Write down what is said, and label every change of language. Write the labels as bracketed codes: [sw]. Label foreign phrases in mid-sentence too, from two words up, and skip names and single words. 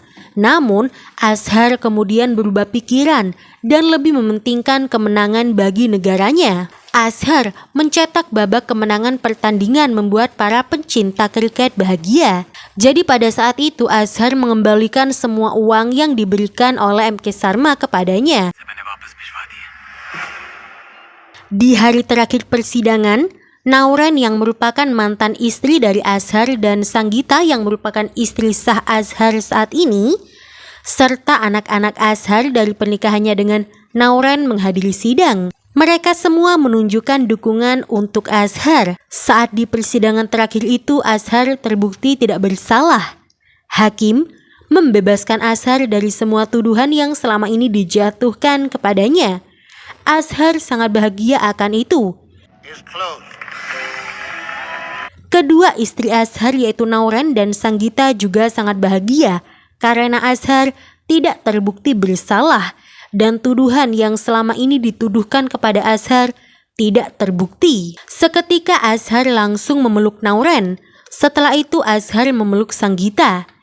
[id] Namun Azhar kemudian berubah pikiran dan lebih mementingkan kemenangan bagi negaranya. Azhar mencetak babak kemenangan pertandingan membuat para pencinta kriket bahagia. Jadi pada saat itu Azhar mengembalikan semua uang yang diberikan oleh M.K. Sarma kepadanya. [hi] मैंने वापस भिजवा दिया. [id] Di hari terakhir persidangan, Nauren yang merupakan mantan istri dari Azhar dan Sanggita yang merupakan istri sah Azhar saat ini, serta anak-anak Azhar dari pernikahannya dengan Nauren menghadiri sidang. Mereka semua menunjukkan dukungan untuk Azhar. Saat di persidangan terakhir itu Azhar terbukti tidak bersalah. Hakim membebaskan Azhar dari semua tuduhan yang selama ini dijatuhkan kepadanya. Azhar sangat bahagia akan itu. [en] Is closed. [id] Kedua istri Azhar yaitu Nauren dan Sanggita juga sangat bahagia karena Azhar tidak terbukti bersalah dan tuduhan yang selama ini dituduhkan kepada Azhar tidak terbukti. Seketika Azhar langsung memeluk Nauren. Setelah itu Azhar memeluk Sanggita.